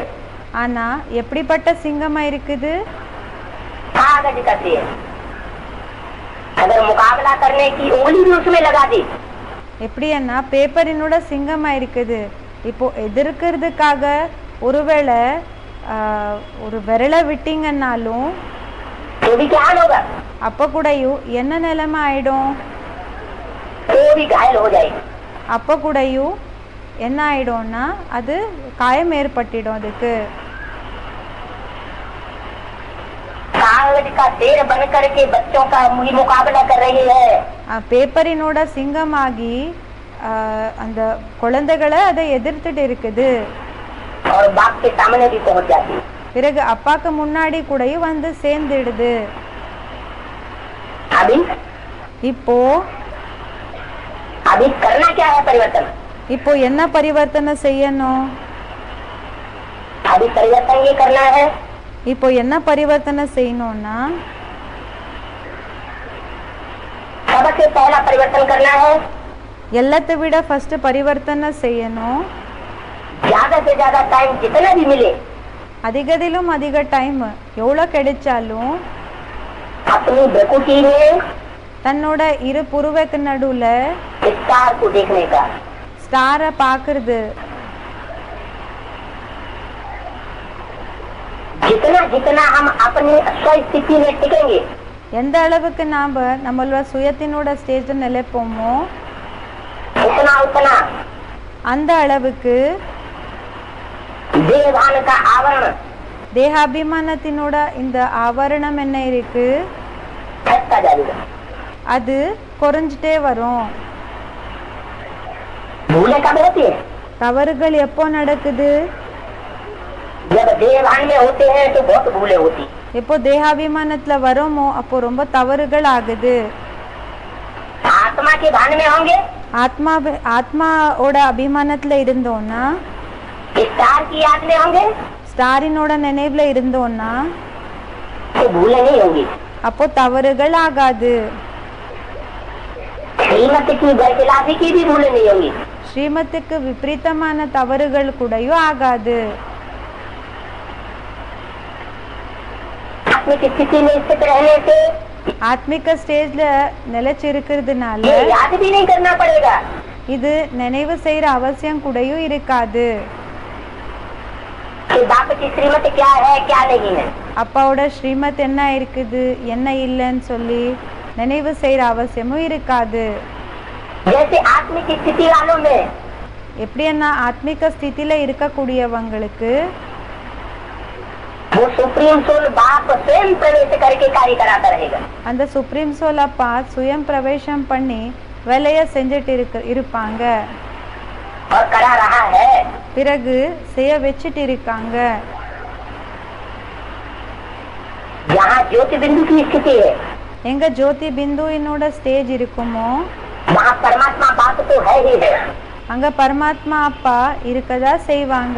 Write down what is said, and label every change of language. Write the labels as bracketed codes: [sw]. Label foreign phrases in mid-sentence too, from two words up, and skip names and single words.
[ta] ஆனா எப்படிப்பட்ட சிங்கமா இருக்குது? [hi] कागज का शेर. अगर मुकाबला करने की उंगली भी उसमें लगा दी, [ta] எப்படின்னா பேப்பரினோட சிங்கமா இருக்குது. இப்போ எதிர்க்கிறதுக்காக ஒருவேளை ஒரு விரலை விட்டீங்கன்னாலும் [hi] तो भी क्या हाल होगा? [ta] அப்ப கூடயும் என்ன நிலைமை ஆயிடும்? [hi] तो भी घायल हो जाएगी. [ta] அப்ப கூடயும் என்ன ஆயிடும்னா அது காயம் ஏற்பட்டிடும். அதுக்கு [hi] कागज का शेर बन करके बच्चों का मुकाबला कर रही है. [ta] பேப்பரினோட சிங்கமாகி அந்த குழந்தைகளை அதை எதிர்த்துட்டு இருக்குது. [hi] और बाप के सामने भी पहुंच जाती. [ta] பிறகு அப்பாக்கு முன்னாடி கூடயும் வந்து சேர்ந்துடுது. [hi] अभी [ta] இப்போ [hi] अभी करना क्या है? परिवर्तन. [ta] இப்போ என்ன பரிவர்த்தனை செய்யணும்? [hi] अभी परिवर्तन ये करना है, [ta] இப்போ என்ன பரிவர்த்தனை செய்யணும்னா [hi] सबसे पहला परिवर्तन करना है, [ta] எல்லாத்தை விட ஃபர்ஸ்ட் பரிவர்த்தனை செய்யணும். [hi] ज्यादा से ज्यादा टाइम जितना भी मिले [ta] அதிகதிலும் அதிக டைம் எவ்வளோ கிடைச்சாலும் [hi] अपनी प्रकृति में [ta] தன்னோட இரு புருவக்கு நடுவுல [hi] स्टार को देखने का. [ta] ஸ்டாரை பார்க்கறது. [hi] जितना जितना हम अपनी स्थिति में टिकेंगे, [ta] எந்த அளவுக்கு நாம நம்மளோட சுயத்தினோட ஸ்டேஜ்ல நிலைப்போமோ [hi] उतना उतना [ta] அந்த அளவுக்கு [hi] देहभान का आवरण [ta] தேகாபிமானத்தினோட இந்த ஆவரணம் என்ன இருக்கு [hi] हटता जाएगा. [ta] அது குறைஞ்சிட்டே வரும். [hi] भूले कब होती है? [ta] தவறுகள் எப்போ நடக்குது? [hi] जब देहभान में होते हैं तो बहुत भूले होती. [ta] எப்போ தேகாபிமானத்துல வரோமோ அப்போ ரொம்ப தவறுகள் ஆகுது. [hi] आत्मा के भान में होंगे, [ta] ஆத்மாவோட அபிமானத்துல இருந்தோம்னா [hi] स्टार की याद में होंगे, [ta] ஸ்டாரினோட நினைவுல இருந்தோம்னா [hi] तो भूलें नहीं होंगी। [ta] அப்போ தவறுகள் ஆகாது. [hi] श्रीमत की बरखिलाफी की भी भूलें नहीं होंगी। [ta] ஸ்ரீமத்துக்கு விபரீதமான தவறுகள் கூடயும் ஆகாது. [hi] आत्मिक स्थिति में स्थित रहने से [ta] ஆத்மிக ஸ்டேஜ்ல நிலைச்சிருக்கிறதுனால [hi] ये याद भी नहीं करना पड़ेगा [ta] இது நினைவு செய்யற அவசியம் கூடயும் இருக்காது. [hi] कि बाप की श्रीमत क्या है क्या नहीं है। [ta] அப்பாவோட ஸ்ரீமத் என்ன இருக்குது என்ன இல்லைன்னு சொல்லி நினைவு செய்யற அவசியமும் இருக்காது. [hi] जैसे आत्मिक स्थिति वालों में [ta] எப்படின்னா ஆத்மிக ஸ்திதியில இருக்கக்கூடியவங்களுக்கு [hi] वो सुप्रीम सोल बाप स्वयं प्रवेश करके कार्य कराता रहेगा। [ta] அந்த சுப்ரீம் சோல் அப்பா சுயம் பிரவேசம் பண்ணி வேலையை செஞ்சுட்டு இருப்பாங்க. [hi] और करा रहा है। [ta] பிறகு செய்ய வச்சுட்டு இருக்காங்க. [hi] यहाँ ज्योति बिंदु की स्थिति है [ta] எங்க ஜோதி பிந்துவினோட ஸ்டேஜ் இருக்குமோ [hi] वहाँ परमात्मा बाप तो है ही है। [ta] அங்க பரமாத்மா அப்பா இருக்கதா செய்வாங்க.